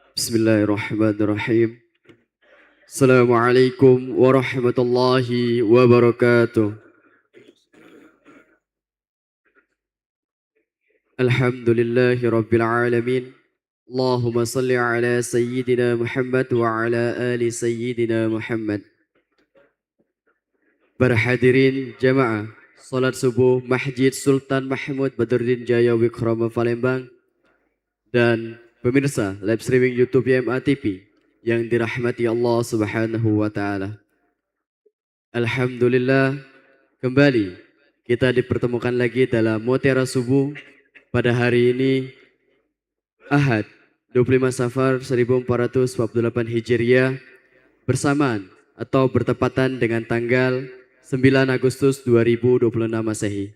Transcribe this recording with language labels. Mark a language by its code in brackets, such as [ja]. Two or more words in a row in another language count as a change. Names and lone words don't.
[ar] بسم الله الرحمن الرحيم. السلام عليكم ورحمة الله وبركاته. الحمد لله رب العالمين. اللهم صل على سيدنا محمد وعلى آل سيدنا محمد. [id] Para hadirin jamaah salat subuh Masjid Sultan Mahmud Badruddin Jaya Wikrama Palembang dan pemirsa [en] live streaming [id] YouTube YMA TV yang dirahmati [ar] الله سبحانه وتعالى. [id] Alhamdulillah, kembali kita dipertemukan lagi dalam Mutiara Subuh pada hari ini Ahad 25 Safar 1448 Hijriah bersamaan atau bertepatan dengan tanggal 9 Agustus 2026 Masehi.